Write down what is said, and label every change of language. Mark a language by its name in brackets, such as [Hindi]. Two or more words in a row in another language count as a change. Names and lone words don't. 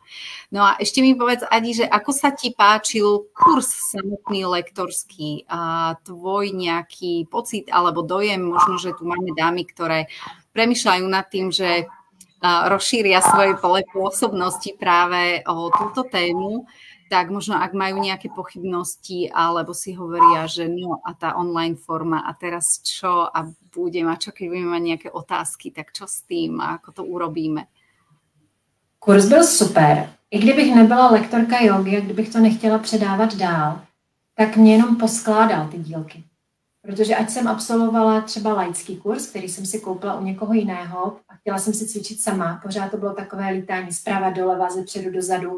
[Slovak] No a ešte mi povedz, Adi, že ako sa ti páčil kurz samotný lektorský a tvoj nejaký pocit alebo dojem, možno, že tu máme dámy, ktoré premýšľajú nad tým, že rozšíria svoje pole pôsobnosti práve o túto tému, tak možno ak majú nejaké pochybnosti alebo si hovoria, že no a tá online forma a teraz čo a budem a čo keď budeme mať nejaké otázky, tak čo s tým a ako to urobíme? [Czech] Kurz byl super. I kdybych nebyla lektorka jogy a kdybych to nechtěla předávat dál, tak mě jenom poskládal ty dílky. Protože ať jsem absolvovala třeba laický kurz, který jsem si koupila u někoho jiného a chtěla jsem si cvičit sama, pořád to bylo takové lítání zprava doleva, ze předu dozadu.